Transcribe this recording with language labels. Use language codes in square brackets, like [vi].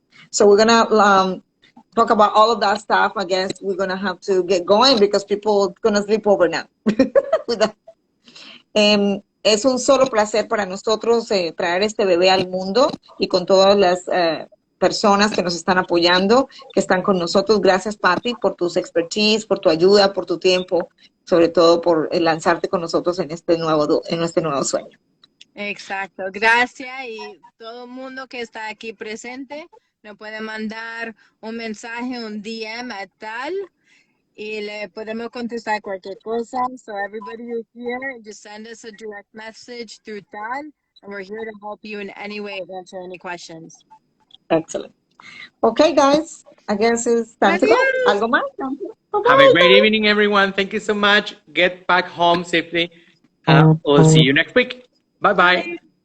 [en] So we're gonna talk about all of that stuff. I guess we're gonna have to get going because people are gonna sleep over now. With that. [es] Es un solo placer para nosotros traer este bebé al mundo, y con todas las personas que nos están apoyando, que están con nosotros. Gracias, Paty, por tus expertise, por tu ayuda, por tu tiempo, sobre todo por lanzarte con nosotros en este nuevo sueño. Exacto, gracias, y todo el mundo que está aquí presente nos puede mandar un mensaje, un DM a T.A.L, y le podemos contestar cualquier cosa. [en] So everybody who's here, just send us a direct message through T.A.L, and we're here to help you in any way, answer any questions. Excellent. Okay, guys, I guess it's time to go. [es] ¿Algo más? [en] Have a great evening, everyone. Thank you so much. Get back home safely. We'll see you next week. Bye-bye.